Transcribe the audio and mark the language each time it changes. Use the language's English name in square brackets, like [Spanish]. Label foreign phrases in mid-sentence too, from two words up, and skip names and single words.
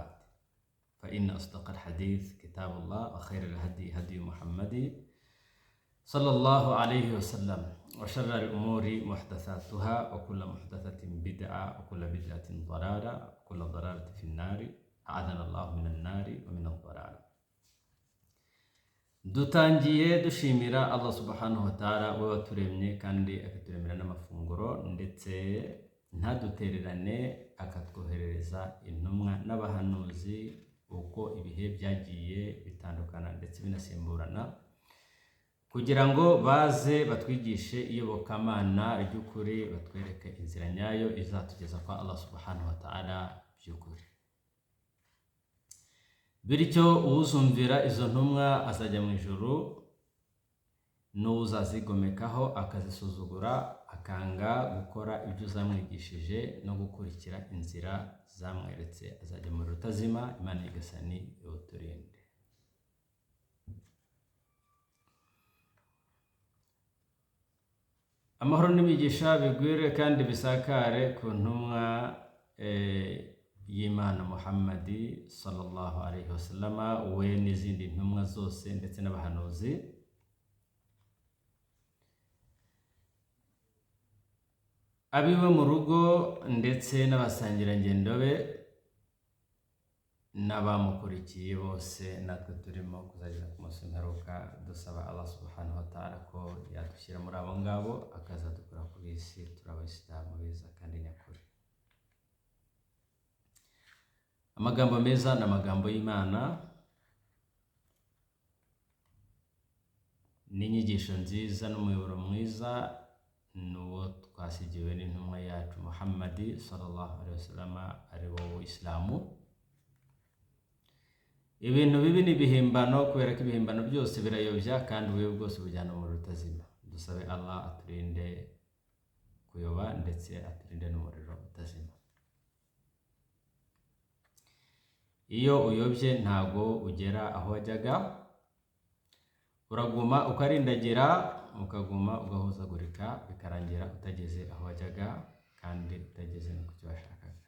[Arabic] فإن أصدق الحديث كتاب الله وخير الهدي هدي محمد صلى الله عليه وسلم وشر الأمور محدثاتها وكل محدثة بدعة وكل بدعة ضلالة وكل ضلالة في النار. أعاذنا الله من النار ومن الضلال. [Kinyarwanda] dutangiye dushimira Allah [Arabic] سبحانه وتعالى [Kinyarwanda] we waturemye kandi akaturemera n'amafunguro ndetse ntadutererane akatwoherereza intumwa n'abahanuzi uko ibihe byagiye bitandukana ndetse binasimburana kugira ngo baze batwigishe iyobokamana ry'ukuri, batwereke inzira nyayo izatugeza kwa Allah [Arabic] سبحانه وتعالى [Kinyarwanda] by'ukuri. Bityo uzumvira izo ntumwa azajya mu ijuru, n'uzazigomekaho akazisuzugura akanga gukora ibyo zamwigishije no gukurikira inzira zamweretse azajya mu rutazima. Imana igasani iwuturinde. Amahoro n'imigisha bigwire kandi bisakare ku ntumwa y'Imana Muhammadi [Arabic] صلى الله عليه وسلم, [Kinyarwanda] we n'izindi ntumwa zose ndetse n'abahanuzi. Abiwe mu rugo ndetse n'abasangirangendo be n'abamukurikiye bose, natwe turimo kuzagera ku munsi w'imperuka, dusaba Allah [Arabic] سبحانه وتعالى [Kinyarwanda] ko yadushyira muri abo ngabo akazadukura kuri iyi si turi abayisilamu beza kandi nyakuri. Amagambo meza ni amagambo y'Imana, n'inyigisho nziza n'umuyoboro mwiza n'uwo twasigiwe n'intumwa yacu Muhammadi [Arabic] صلى الله عليه وسلم, [Kinyarwanda] ari wo Islamu. Ibintu bibi ni ibihimbano, kubera ko ibihimbano byose birayobya kandi ububi bwose bujyana mu rutazima. Dusabe Allah aturinde kuyoba ndetse aturinde n'umuriro utazima. Iyo uyobye ntago ugera aho wajyaga, uraguma ukarindagira, ukaguma ugahuzagurika, bikarangira utageze aho wajyaga kandi utageze no ku cyo washakaga.